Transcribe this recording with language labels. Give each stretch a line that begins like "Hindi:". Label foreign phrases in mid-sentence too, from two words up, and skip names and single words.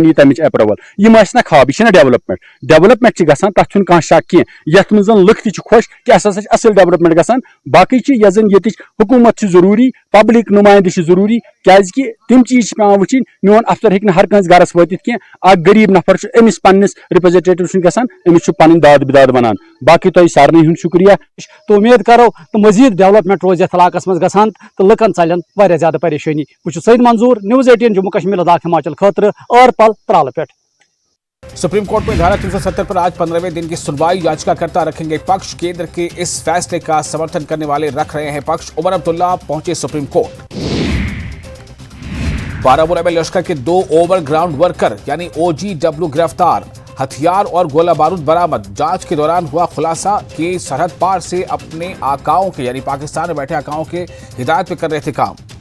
Kashmiri: یہ تمچ اپروول یم نا خواب یہ ڈیولپمنٹ گژھان تتھ چھُنہٕ کانٛہہ شک کینٛہہ یتھ منٛز زن لُکھ تہِ چھِ خۄش کہ اسہِ ہسا چھِ اصل ڈیولپمنٹ گژھان باقٕے چھِ یۄس زن ییٚتِچ حکوٗمت چھِ ضروٗری پبلک نُمایندٕ چھِ ضروٗری کیازکہِ تِم چیٖز چھِ پیٚوان وٕچھِنۍ میون افسر ہیٚکہِ نہٕ ہر کٲنٛسہِ گرس وٲتِتھ کینٛہہ اکھ غریٖب نفر چھُ أمِس پننِس رِپرزنٹیٹِو چھُنہٕ گژھان أمِس چھُ پنٕنۍ داد بداد ونان باقٕے تۄہہِ سارنٕے ہُنٛد شُکریہ تو امید کرو تو مزید ڈیولپمنٹ روز یتھ علاقس مز گژھان تو لکن ژلن واریاہ زیادہ پریشانی بہٕ سعید منظور News 18 جموں کشمیر لداخ ہماچل خاطرٕ ارپل ترال پٮ۪ٹھ
Hindi: सुप्रीम कोर्ट में धारा 370 पर आज 15वें दिन की सुनवाई याचिका कर्ता रखेंगे पक्ष केंद्र के इस फ़ैसले का समर्थन करने वाले रख रहे हैं पक्ष उमर अब्दुल्ला पहुँचे सुप्रीम कोर्ट बारामूला में लश्कर के 2
English: over ground worker
Hindi: यानी OGW गिरफ़्तार हथियार और गोला बारूद बरामद जांच के दौरान हुआ ख़ुलासा कि सरहद पार से अपने आक़ाओं के यानी पाकिस्तान में बैठे आक़ाओं के हिदायत पे कर रहे थे काम